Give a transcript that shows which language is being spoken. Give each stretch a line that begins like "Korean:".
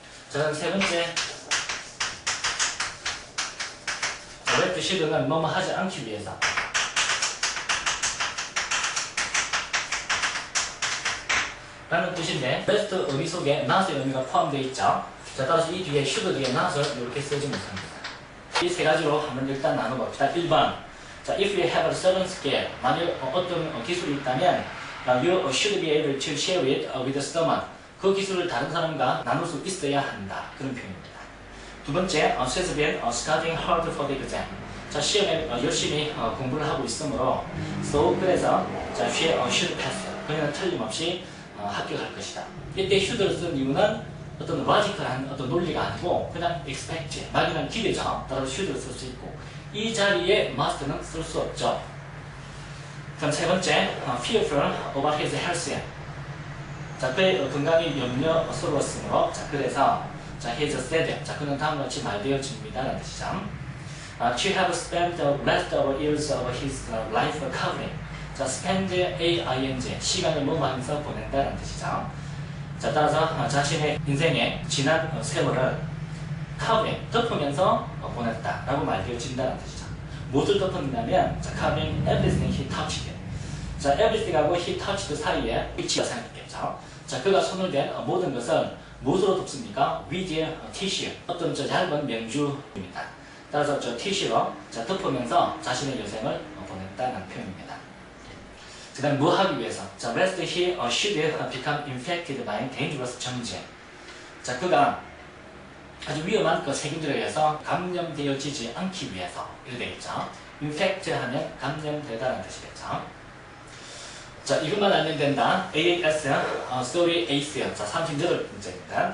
Korean: 자, 그럼 세 번째 left should는 뭐뭐 하지 않기 위해서 라는 뜻인데 left 의미 속에 not의 의미가 포함되어 있죠. 자, 따라서 이 뒤에 should 뒤에 not을 이렇게 쓰지 못합니다. 이 세 가지로 한번 일단 나눠봅시다.
English: 1번 자, if you have a certain skill
Korean: 만일 어떤 기술이 있다면
English: you should be able to share it with someone.
Korean: 그 기술을 다른 사람과 나눌 수 있어야 한다. 그런 표현입니다.
English: 두 번째, she has been studying hard for the exam.
Korean: 자, 시험에 열심히 공부를 하고 있으므로 so 그래서 자,
English: she should pass.
Korean: 그녀는 틀림없이 합격할 것이다. 이때 should를 쓴 이유는 어떤 logical한 어떤 논리가 아니고 그냥 expect, 막연한 기대죠. 따라서 should를 쓸 수 있고 이 자리에 must는 쓸 수 없죠.
English: 그럼 세 번째, fearful about his health.
Korean: 자, 그의 건강이 염려스러웠으므로 자, 그래서 자,
English: he has said.
Korean: 자, 그는 다음과 같이 말되어집니다. 라는 뜻이죠.
English: To have spent the rest of years of his life covering. 자, spend A-I-N-G.
Korean: 시간을 뭐하면서 보낸다는 뜻이죠. 자, 따라서 자신의 인생의 지난 세월을 covering, 덮으면서 보냈다. 라고 말되어진다는 뜻이죠. 무엇을 덮었냐면,
English: 자, covering everything he touched.
Korean: 자, everything하고 he touched 사이에 위치가 생겼겠죠. 자, 그가 손을 댄 모든 것을 무엇으로 덮습니까?
English: with tissue.
Korean: 어떤 얇은 명주입니다. 따라서 tissue로 덮으면서 자신의 여생을 보냈다는 표현입니다. 그 다음 뭐 하기 위해서?
English: 자, lest he should become infected by dangerous germs.
Korean: 자, 그가 아주 위험한 그 세균들에 의해서 감염되어지지 않기 위해서 이렇게 되어 있죠. infect 하면 감염되다는 뜻이겠죠. 자, 이것만 알면 된다. AS, story ACE. 자, 38번째입니다.